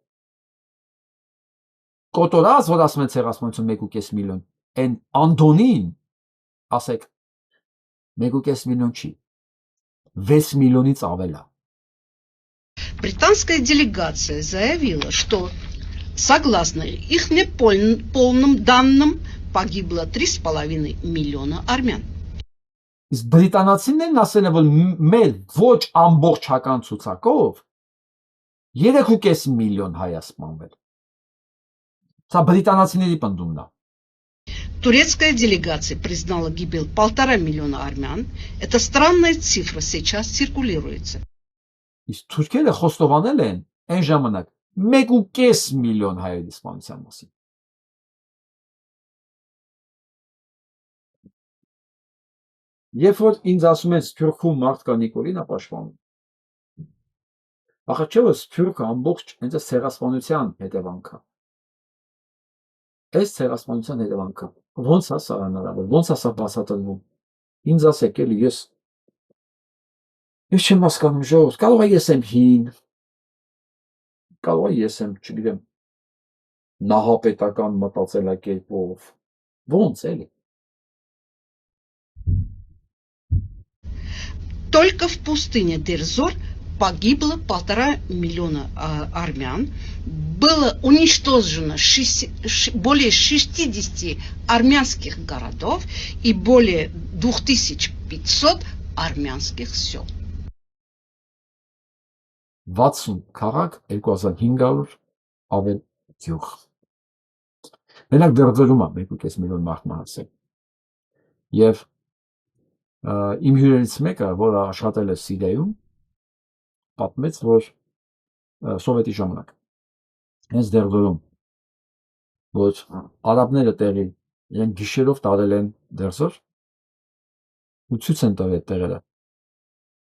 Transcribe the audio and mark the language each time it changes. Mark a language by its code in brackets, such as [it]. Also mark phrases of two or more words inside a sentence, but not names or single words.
[hy] Կոտորած, որ ասում են ցեղասպանություն 1.5 միլիոն, այն Անդոնին, ասեք, 1.5 միլիոն չի, 6 միլիոնից ավել է։ [ru] Британская делегация заявила, что согласно их неполным данным погибло 3,5 миллиона армян. [hy] Իսկ բրիտանացիներն ասել են, որ մեր ոչ ամբողջական ցուցակով 3.5 միլիոն հայ է սպանվել։ Սա բրիտանացիների պնդումն է։ [ru] Турецкая делегация признала гибель 1,5 миллиона армян. Эта странная цифра сейчас циркулируется. [hy] Իսկ թուրքերը խոստովանել են այն ժամանակ 1.5 միլիոն հայերի սպանության մասին։ Երբ որ ինձ ասում են Սփյուռքում մարդ կա Նիկոլին է պաշտպանում։ Ախր չէ՞ որ Սփյուռքը ամբողջ հենց այս ցեղասպանության հետևանքն է։ Այս ցեղասպանության հետևանքը ո՞նց է սա հնարավոր, ո՞նց է սա բացատրվում։ Ինձ ասեք էլի, ես չեմ հասկանում ժողովուրդ, կարող է ես եմ հին, կարող է ես եմ, չգիտեմ, նահապետական մտածելակերպով, ո՞նց էլի։ [ru] Только в пустыне Дер-Зор погибло 1,5 миллиона армян, было уничтожено более 60 армянских городов и более 2500 армянских сел. [hy] 60 քաղաք, 2500 ավել գյուղ։ Մենակ Դեր-Զորում է 1.5 միլիոն մարդ մահացել։ Եվ իմ հյուրերից մեկը, որը աշխատել է Սիրիայում, պատմեց, որ սովետի ժամանակ հենց Դեր-Զորում, որ արաբները տեղի իրենք գիշերով տարել են Դեր-Զոր ու ցույց են տվել տեղերը,